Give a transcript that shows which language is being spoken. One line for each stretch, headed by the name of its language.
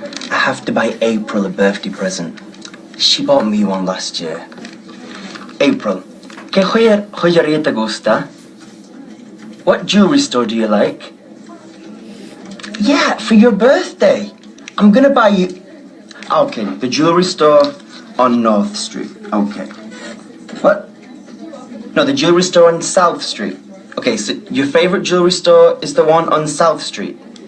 English: I have to buy April a birthday present. She bought me one last year.
Spanish: April, ¿qué joyería te gusta?
English: What jewelry store do you like? Yeah, for your birthday. I'm gonna buy you... Okay, the jewelry store on North Street. Okay. What? No, the jewelry store on South Street. Okay, so your favorite jewelry store is the one on South Street.